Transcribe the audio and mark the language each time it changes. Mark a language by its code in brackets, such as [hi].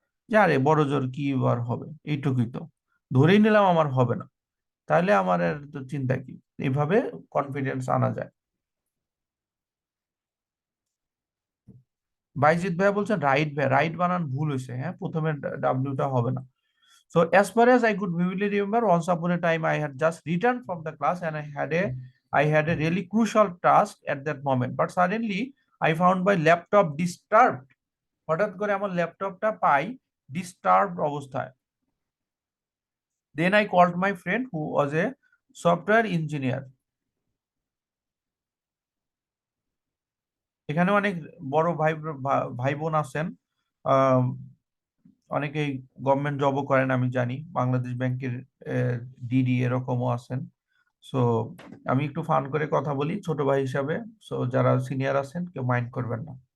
[bn] যে আরে বড় জোর কি আর হবে, এইটুকুই তো, ধরেই নিলাম আমার হবে না, তাহলে আমার আর তো চিন্তা কি। এইভাবে কনফিডেন্স আনা যায়। বাইজিৎ ভাইয়া বলছেন রাইট ভাই, রাইট বানান ভুল হয়েছে, হ্যাঁ প্রথমে ডাব্লিউটা হবে না। [en] So as far as I could vividly remember, once upon a time I had just returned from the class and I had a really crucial task at that moment. But suddenly I found my laptop disturbed. [bn] হঠাৎ করে আমার ল্যাপটপটা পাই disturbed অবস্থায়। [en] Then I called my friend who was a software engineer. [bn] এখানে অনেক বড় ভাই বোন আছেন, আহ, অনেকেই গভর্নমেন্ট জবও করেন আমি জানি, বাংলাদেশ ব্যাংকের ডিডি এরকমও আছেন। সো আমি একটু ফান করে কথা বলি ছোট ভাই হিসাবে, সো যারা সিনিয়র আছেন কেউ মাইন্ড করবেন না।